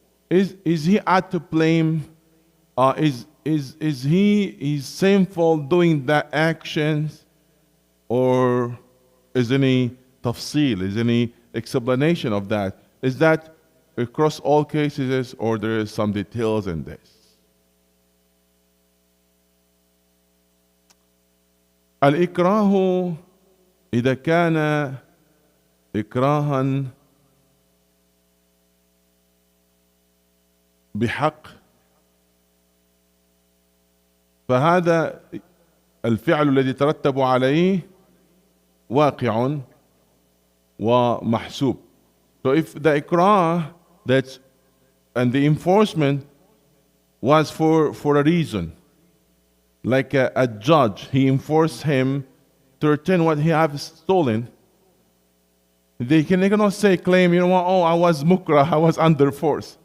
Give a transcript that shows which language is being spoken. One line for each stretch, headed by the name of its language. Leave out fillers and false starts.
English: Is he at to blame? Is he sinful doing that actions, or is any tafsil? Is any explanation of that? Is that across all cases, or there is some details in this?
Arabic: الإكراه إذا كان إكراها بحق فهذا الفعل الذي ترتب عليه واقع ومحسوب.
English: So if the ikrah and the enforcement was for a reason, like a judge, he enforced him to return what he has stolen. They cannot say, claim, oh, I was mukrah, I was under force.